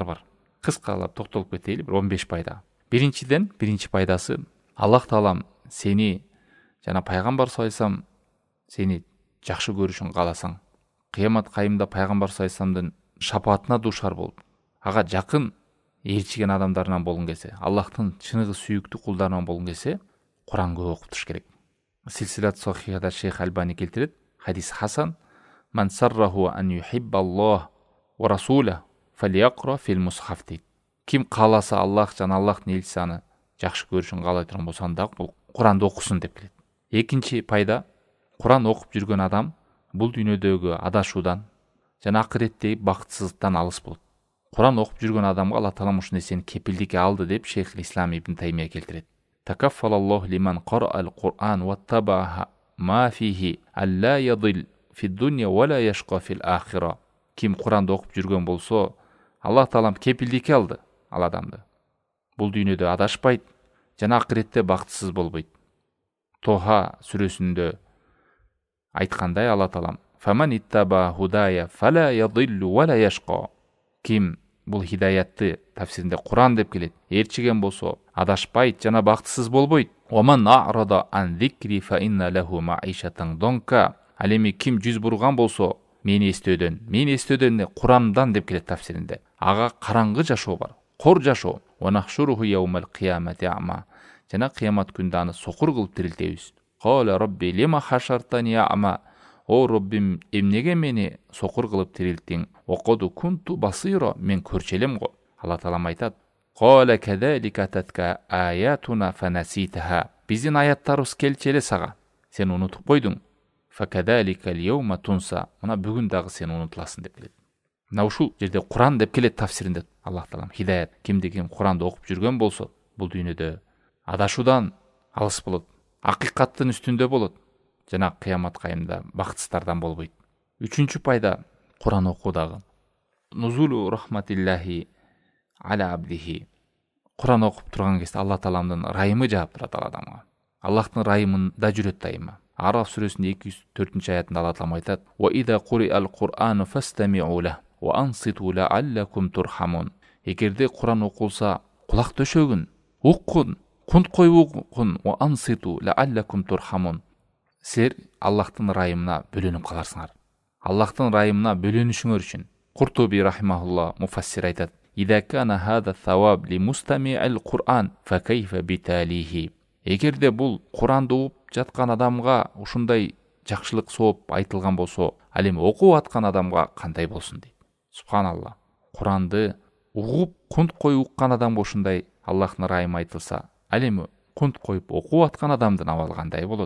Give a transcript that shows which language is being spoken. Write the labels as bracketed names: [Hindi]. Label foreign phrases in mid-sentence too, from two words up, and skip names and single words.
[Kyrgyz] Кыскалап токтолуп кетели, бир 15 пайда. Биринчи пайдасы, Аллах Таалам сени жана пайгамбар саллаллаху сени жакшы көрүшүн кааласаң, кыямат кайымда пайгамбар саллаллаху шапаатына дуушар болуп, ага жакын ээрчиген адамдарынан болгон келсе, Аллахтын чыныгы сүйүктүү кулдарынан болгон келсе, Куран көп окутуш керек. Силсилат сахихада Шейх Албани келтирет, [Arabic] حديث حسن: "من سره أن يحب الله ورسوله فليقرأ في المصحف" дейт. [Kyrgyz] Ким кааласа Аллах жана Аллахтын элчиси аны жакшы көрүшүн каалай турган болсо, анда бул Куранды окусун деп келет. Экинчи пайда, Куран окуп жүргөн адам бул дүйнөдөгү адашуудан жана акыреттеги бакытсыздыктан алыс болот. Куран окуп жүргөн адамга Алла Таала ушул нерсени кепилдикке алды деп Шейх Ислам Ибн Таймия келтирет. [Arabic] تكفل الله لمن قرأ القرآن واتبع ما فيه ألا يضل في الدنيا ولا يشقى في الآخرة. [Kyrgyz] Ким Куранды окуп жүргөн болсо, Аллах Таалам кепилдикке алды ал адамды. Бул дүйнөдө адашпайт жана акыретте бактысыз болбойт. Тоха сүрөсүндө айткандай Алла Таалам: [Arabic] "فمن اتبع هداي فلا يضل ولا يشقى." [Kyrgyz] Ким бул хидаятты тафсиринде Куран деп келет, ээрчиген болсо, адашпайт жана бактысыз болбойт. [Arabic] "ومن أعرض عن ذكري فإن له معيشة ضنكا." [Kyrgyz] Ал эми ким жүз бурган болсо, мени эстөөдөн Курандан деп келет тафсиринде, ага караңгы жашоо бар, кор жашоо. [Arabic] "ونحشره يوم القيامة أعمى." [Kyrgyz] Жана кыямат күндө аны сокур кылып тирилтебиз. [Arabic] "قال رب لم حشرتني أعمى." [Kyrgyz] "О Роббим, эмнеге мени сокур кылып тирилтиң? [Arabic] وقد كنت بصيرا, [Kyrgyz] мен көрчү элем го." Алла Таалам айтат: [Arabic] "قال كذلك أتتك آياتنا فنسيتها." [Kyrgyz] Биздин аяттарыбыз келчү эле сага, сен унутуп койдуң. [Arabic] "وكذلك اليوم تنسى." [Kyrgyz] Мына бүгүн дагы сен унутуласың деп келет. Мына ушул жерде Куран деп келет тафсиринде Аллах Таалам хидаят. Кимди ким Куранды окуп жүргөн болсо, бул дүйнөдө адашуудан алыс болот, акыйкаттын үстүндө болот жана кыямат кайымда бактысыздардан болбойт. Үчүнчү пайда Куран окуудагы [Arabic] نزول رحمة الله على عبده. [Kyrgyz] Куран окуп турган кезде Алла Тааламдын райымы жаап турат ал адамга. Аллахтын райымында жүрөт дайыма. Араф сүрөсүнүн 204-аятында Алла Таалам айтат: [Arabic] "وإذا قرئ القرآن فاستمعوا له وأنصتوا لعلكم ترحمون." [Kyrgyz] Эгерде Куран окулса, кулак төшөгүн, уккун, кунт коюп уккун, [Arabic] "وأنصتوا لعلكم ترحمون." [Kyrgyz] Силер Аллахтын райымына бөлөнүп каларсыңар. Аллахтын райымына бөлөнүшүңөр үчүн [Arabic] Куртуби рахимахулла [Kyrgyz] муфассир айтат: [Arabic] "إذا كان هذا ثواب لمستمع القرآن فكيف بتاليه." [Kyrgyz] Эгерде бул Куранды угуп жаткан адамга ушундай жакшылык сооп айтылган болсо, ал эми окуп аткан адамга кандай болсун дейт. Субханалла. Куранды угуп, кунт коюп уккан адамга ушундай Аллахтын райымы айтылса, ал эми кунт коюп окуп аткан адамдын абалы кандай болот?